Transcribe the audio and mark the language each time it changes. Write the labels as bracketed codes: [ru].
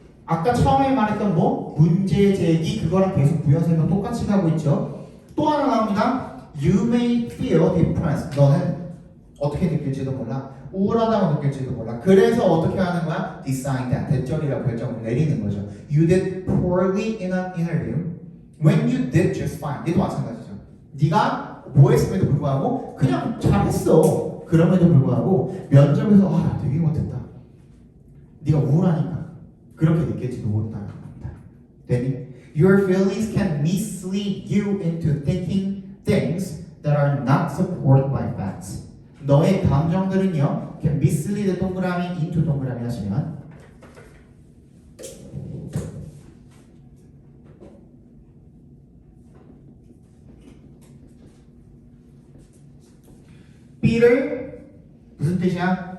[ko] 아까 처음에 말했던 문제 제기 그거랑 계속 부연 설명 똑같이 가고 있죠. 또 하나 나옵니다. [en] You may feel depressed. [ko] 너는 어떻게 느낄지도 몰라. 우울하다고 느낄지도 몰라. 그래서 어떻게 하는 거야? [en] Decide that. [ko] 대절이라고 결정을 내리는 거죠. [en] You did poorly in an interview when you did just fine. [ko] 얘도 마찬가지죠. 네가 뭐 했음에도 불구하고 그냥 잘했어. 그럼에도 불구하고 면접에서 나 되게 못했다. 네가 우울하니까 그렇게 느낄지도 못한다는 겁니다. 됐니? [en] Your feelings can mislead you into thinking things that are not supported by facts. [ko] 너의 감정들은요, [en] can mislead [ko] 동그라미 into 동그라미 하시면 B를 무슨 뜻이야?